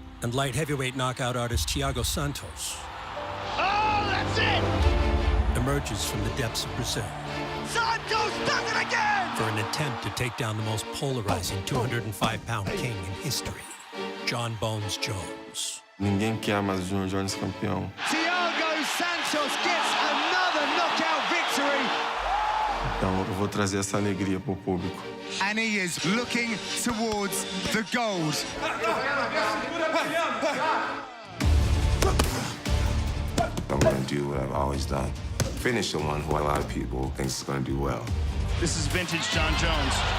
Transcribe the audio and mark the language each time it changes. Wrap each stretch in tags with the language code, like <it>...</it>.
<en>And light heavyweight knockout artist Thiago Santos Oh, that's it! emerges from the depths of Brazil Santos does it again! for an attempt to take down the most polarizing 205-pound king in history, Jon Bones Jones.</en> <pt>Ninguém quer mais o Junior Jones campeão.</pt> <en>Thiago Santos gets another knockout victory.</en> <pt>Então eu vou trazer essa alegria pro público.</pt> <en>And he is looking towards the gold. I'm gonna do what I've always done. Finish the one who a lot of people think is gonna do well. This is vintage Jon Jones.</en>